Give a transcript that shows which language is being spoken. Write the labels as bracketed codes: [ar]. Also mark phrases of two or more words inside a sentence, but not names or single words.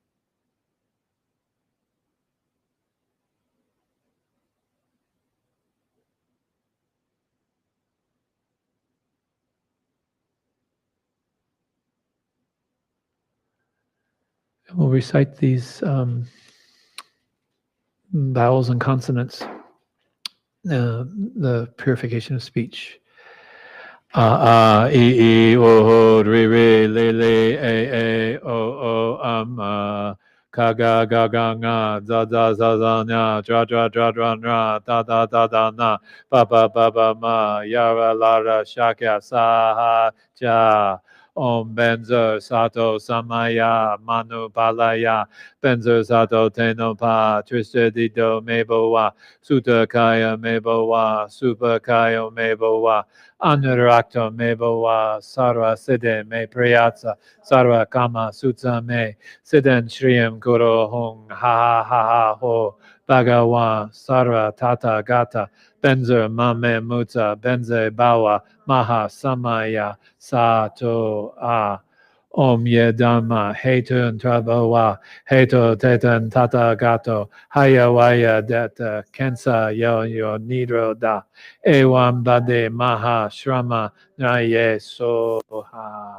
[en] We'll recite these vowels and consonants, the purification of speech. [sa] E, O, Re, Re, Le, Le, A, O, Ka, Ga, Ga, Ga, Nga, Za, Za, Za, Za, Nya, Dra, Dra, Dra, Dra, Nra, Da, Da, Da, Da, Na, Ba, Ba, Ba, Ba, Ma, Yara, Lara, Shakya, Sa, Ha, Ja, Om Benzer Sato Samaya Manu Palaya Benzer Sato Tenopa Trista Dido Mebowa Sutta Kaya Mebowa Supa Kaya Mebowa Anurakta Mebowa Sarva Siddhe Me Priyatsa Sarva Kama Sutta Me Siddhen Shriyam Guru Hung Ha Ha Ha Ha Ho Bhagawan Sarva Tata Gata Benzer Mame Muta Benze Bawa Maha Samaya Sato A Om Ye Dhamma Hetun Trabhawa Heto Tetan Tata Gato Hayawaya Deta Kensa Yo Nidro Da Ewan Bade Maha Shrama Naye Soha.